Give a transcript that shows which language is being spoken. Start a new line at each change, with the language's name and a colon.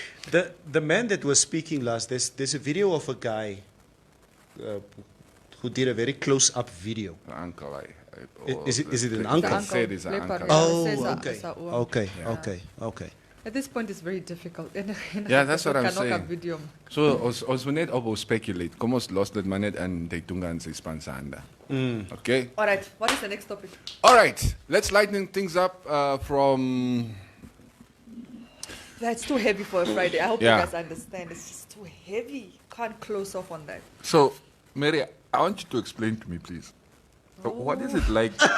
English: The man that was speaking last, there's a video of a guy who did a very close-up video. Uncle, is it an uncle? Uncle. Oh, okay. Okay. At this point, it's very difficult. Yeah, that's what I'm saying. Video.
Afrikaans: So, ons moet net op speculate. Kom ons los dit maar net in die tunga en sy span se hande.
English: Okay? All right. What is the next topic? All right. Let's lighten things up from... That's too heavy for a Friday. I hope you guys understand. It's just too heavy. Can't close off on that. So, Mary, I want you to explain to me, please. What is it like...